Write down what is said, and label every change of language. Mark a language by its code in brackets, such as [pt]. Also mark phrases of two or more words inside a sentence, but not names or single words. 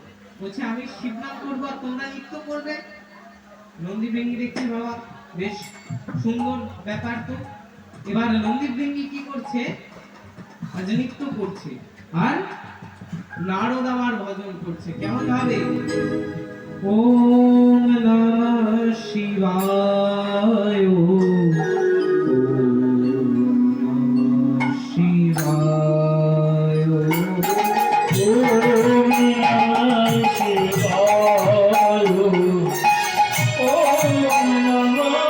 [bn] বলছে আমি শিব নাম করবো আর তোমরা নৃত্য করবে। নন্দী ভেঙ্গি দেখছি বাবা বেশ সুন্দর ব্যাপার তো। এবার নন্দী ভেঙ্গি কি করছে? আজ নৃত্য করছে আর নারদ আমার ভজন করছে। কেমন ভাবে? [sa] ওম নমঃ শিবায়, ওম নমঃ শিবায়, ওম নমঃ শিবায়, ওম নমঃ